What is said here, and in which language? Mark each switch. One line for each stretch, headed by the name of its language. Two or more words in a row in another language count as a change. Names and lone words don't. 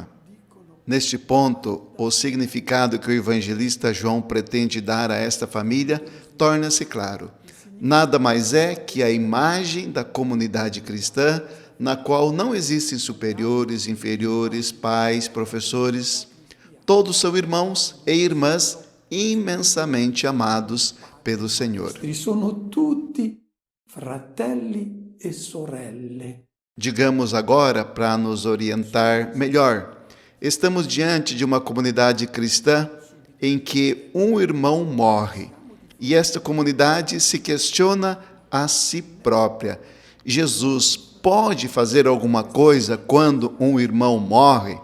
Portuguese: Neste ponto, o significado que o evangelista João pretende dar a esta família torna-se claro. Nada mais é que a imagem da comunidade cristã, na qual não existem superiores, inferiores, pais, professores. Todos são irmãos e irmãs imensamente amados pelo Senhor.
Italian: Sono tutti fratelli e sorelle.
Portuguese: Digamos agora, para nos orientar melhor, estamos diante de uma comunidade cristã em que um irmão morre. E esta comunidade se questiona a si própria. Jesus pode fazer alguma coisa quando um irmão morre?